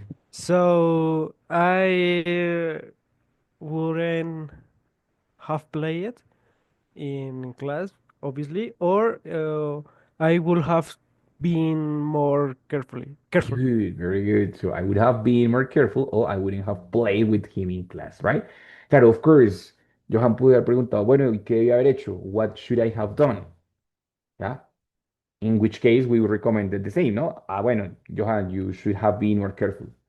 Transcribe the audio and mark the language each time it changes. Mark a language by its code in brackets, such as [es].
[en] So I wouldn't have played in class, obviously, or I would have been more careful. Good, very good. So I would have been more careful or I wouldn't have played with him in class, right? [es] Claro, [en] of course, [es] Johan pudo haber preguntado, bueno, ¿y qué debía haber hecho? [en] What should I have done? ¿Ya? In which case we would recommend the same, ¿no? [es] Ah, bueno, [en] Johan, you should have been more careful.